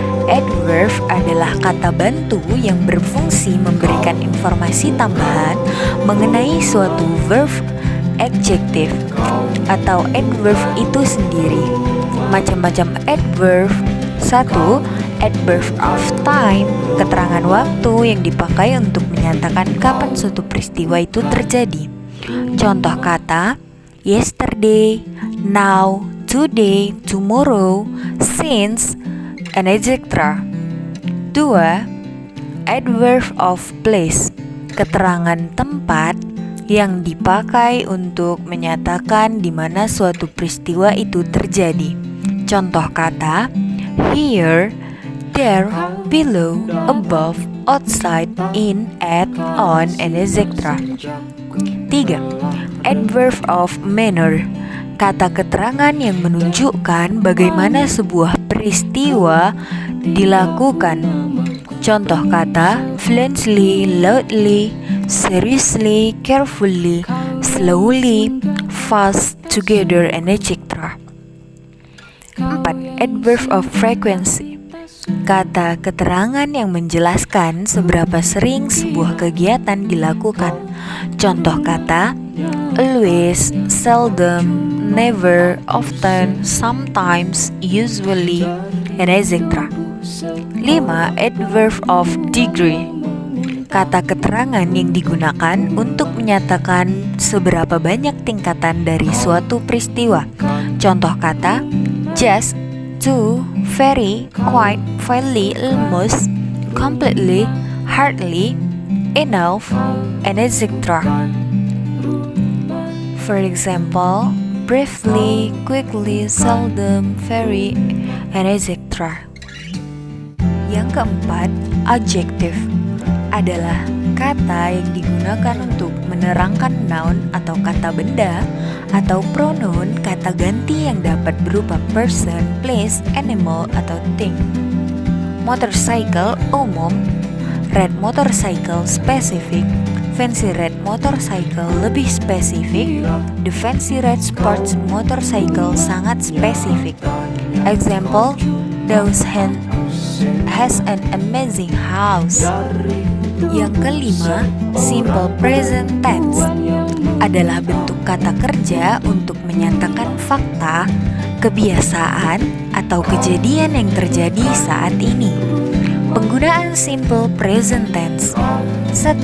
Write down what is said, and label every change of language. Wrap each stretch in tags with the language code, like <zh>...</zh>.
<id>Adverb adalah kata bantu yang berfungsi memberikan informasi tambahan mengenai suatu verb adjektif atau adverb itu sendiri. Macam-macam adverb. 1. Adverb of time, keterangan waktu yang dipakai untuk menyatakan kapan suatu peristiwa itu terjadi. Contoh kata</id> <en>yesterday, now, today, tomorrow, since, and etc. 2.</en> <id>Adverb of place, keterangan tempat yang dipakai untuk menyatakan di mana suatu peristiwa itu terjadi. Contoh kata</id> <en>here, there, below, above, outside, in, at, on, and etc. 3.</en> <id>Adverb of manner, kata keterangan yang menunjukkan bagaimana sebuah peristiwa dilakukan. Contoh kata</id> <en>fluently, loudly, seriously, carefully, slowly, fast, together, and etc.</en> <id>4. Adverb of frequency, kata keterangan yang menjelaskan seberapa sering sebuah kegiatan dilakukan. Contoh kata</id> <en>always, seldom, never, often, sometimes, usually, and etc. 5.</en> <id>Adverb of degree, kata keterangan yang digunakan untuk menyatakan seberapa banyak tingkatan dari suatu peristiwa. Contoh kata</id> <en>just, to, very, quite, fairly, almost, completely, hardly, enough, and etc. For example, briefly, quickly, seldom, very, and etc.</en> <id>Yang keempat, adjective adalah kata yang digunakan untuk menerangkan noun atau kata benda, atau pronoun kata ganti yang dapat berupa person, place, animal, atau thing.</id> <en>Motorcycle</en> <id>umum,</id> <en>red motorcycle spesifik, fancy red motorcycle</en> <id>lebih spesifik,</id> <en>the fancy red sports motorcycle</en> <id>sangat spesifik.</id> <en>Example, Those has an amazing house.</en> <id>Yang kelima, simple present tense adalah bentuk kata kerja untuk menyatakan fakta, kebiasaan, atau kejadian yang terjadi saat ini. Penggunaan simple present tense. 1.</id>